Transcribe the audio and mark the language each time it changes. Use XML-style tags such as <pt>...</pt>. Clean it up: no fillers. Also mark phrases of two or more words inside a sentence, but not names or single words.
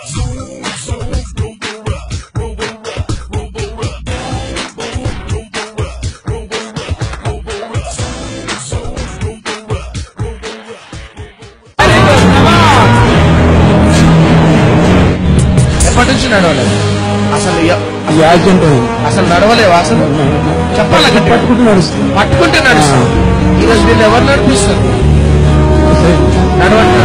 <en>Zoom, zoom, robo-rap, robo-rap, robo-rap. Boom, boom, robo-rap, robo-rap, robo-rap. Zoom, zoom, robo-rap, robo-rap.</en> <te>ఎప్పటి నుంచి నడవలేదు అసలు? అసలు నడవలేవు అసలు? చెప్పాలి, పట్టుకుంటే నడుస్తుంది. ఈరోజు వీళ్ళు ఎవరు నడిపిస్తారు? నడవండి.</te>